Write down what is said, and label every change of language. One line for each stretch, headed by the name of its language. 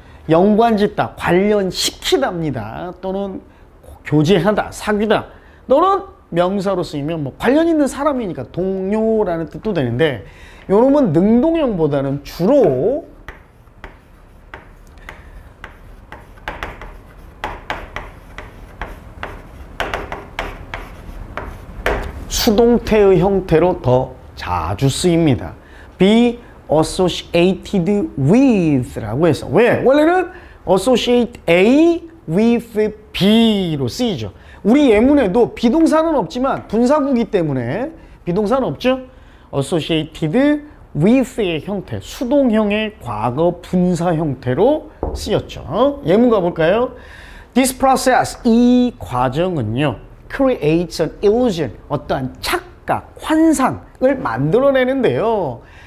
Korean: 연관짓다, 관련시키다입니다. 또는 교제하다, 사귀다, 또는 명사로 쓰이면 뭐 관련 있는 사람이니까 동료라는 뜻도 되는데, 요놈은 능동형보다는 주로 수동태의 형태로 더 자주 쓰입니다.
English: be associated with
Korean: 라고 해서. 왜? 원래는
English: associate A with B
Korean: 로 쓰이죠. 우리 예문에도 비동사는 없지만 분사구기 때문에 비동사는 없죠. associated with의 형태, 수동형의 과거 분사 형태로 쓰였죠. 예문 가볼까요?
English: This process,
Korean: 이 과정은요,
English: creates an illusion,
Korean: 어떠한 착각, 환상을 만들어내는데요.